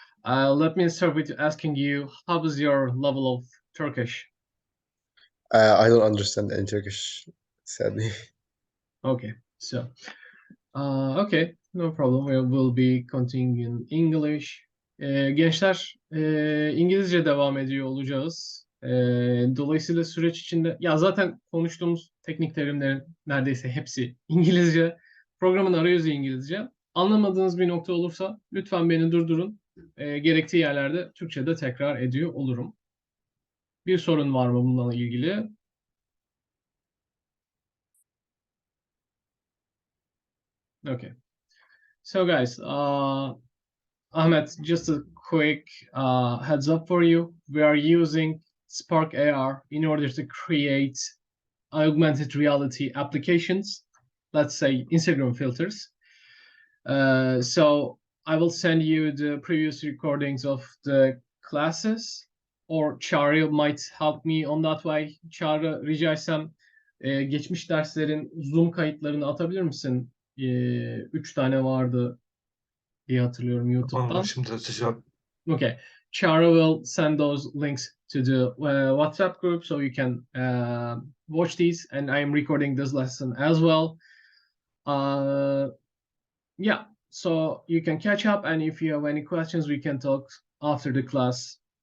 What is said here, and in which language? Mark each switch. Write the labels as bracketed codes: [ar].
[en] Let me start with asking you, how is your level of Turkish? I don't understand any Turkish, sadly. Okay. So, okay, no problem. We will be continuing in English. [tr] Gençler, İngilizce devam ediyor olacağız. Dolayısıyla süreç içinde, ya zaten konuştuğumuz teknik terimlerin neredeyse hepsi İngilizce. Programın arayüzü İngilizce. Anlamadığınız bir nokta olursa lütfen beni durdurun. Gerektiği yerlerde Türkçe'de tekrar ediyor olurum. Bir sorun var mı bununla ilgili? [en] Okay. So guys, Ahmet, just a quick heads up for you. We are using Spark AR in order to create augmented reality applications, let's say Instagram filters. So I will send you the previous recordings of the classes, or Çağrı might help me on that way. [tr] Çağrı, rica etsem geçmiş derslerin Zoom kayıtlarını atabilir misin? 3 tane vardı diye hatırlıyorum YouTube'dan. Tamam, şimdi açacağım. [en] Okay, Chara will send those links to the WhatsApp group so you can watch these, and I am recording this lesson as well. Yeah, so you can catch up, and if you have any questions, we can talk after the class.